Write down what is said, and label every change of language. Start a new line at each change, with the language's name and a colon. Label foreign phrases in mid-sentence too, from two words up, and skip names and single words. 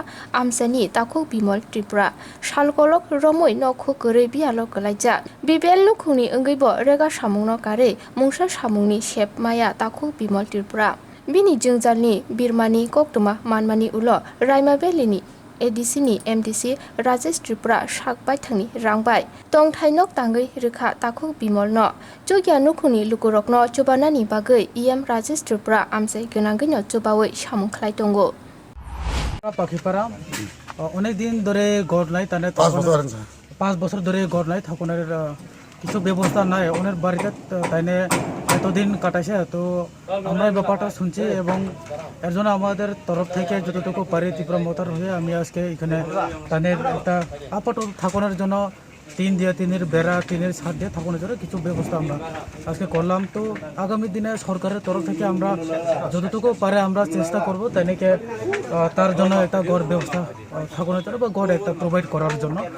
Kok Borok: Amsani Takuk Bimol Tripura Shalkolok Romoi Nok Hukure Bialo Kalaijak Bibel Nukuni Ungibo Rega Shamungno Kare Mungsa Shamungni Shep Maya Takuk Bimol Tripura Bini Jungjalni Birmani Koktuma Manmani Ulo Raima Belini ADC ni MDC Rajesh Tripura Shakbai Thani Rangbai Tong Thainok Tangai Rikha Takuk Bimol no Jogya Nukuni Lukurokno Chobanani Bagai EM Rajesh Tripura Amsai Gonangino Chobawai Shamung Khlai Tongo
Bangla: পাখিপাড়া অনেক দিন ধরে গড় নাই তানে 5 বছর ধরে গড় নাই থাকুনের কিছু ব্যবস্থা নাই ওনার বাড়িতে তাইনে এতদিন কাটাইছে তো আমরা এই ব্যাপারটা শুনছি এবং এর জন্য আমাদের তরফ থেকে যতটুকু পারি ত্রিপুরা মোতার হয়ে আমি আজকে এখানে তানের একটা আপাতত থাকুনের জন্য টিনের বেড়া টিনের ছাদ দিয়ে থাকুনের জন্য কিছু ব্যবস্থা আমরা আজকে করলাম তো আগামী দিনে সরকারের তরফ থেকে আমরা যতটুকু পারে আমরা চেষ্টা করব তাইনেকে তার জন্য একটা গড় ব্যবস্থা থাকুনের জন্য বা গড় একটা প্রোভাইড করার জন্য